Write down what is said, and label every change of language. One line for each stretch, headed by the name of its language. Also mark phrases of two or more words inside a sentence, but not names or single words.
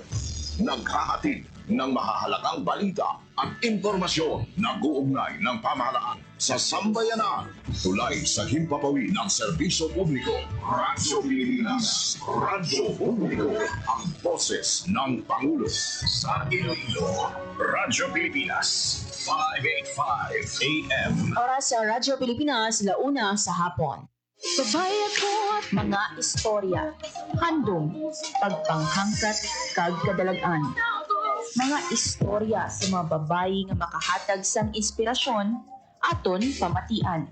Filipino: Naghahatid ng mahahalagang balita at impormasyon na guugnay ng pamahalaan sa sambayanan. Tulay sa himpapawid ng serbisyo publiko. Radyo Pilipinas. Radyo Publiko. Ang boses ng Pangulo sa Iloilo. Radyo Pilipinas. 585 AM. Oras sa Radyo Pilipinas, launa sa hapon.
Hiligaynon: Babae ko at mga istorya, handom, pagpanghangkat, kag kadalagan. Mga istorya sa mga babae nga makahatag sang inspirasyon, aton pamatian.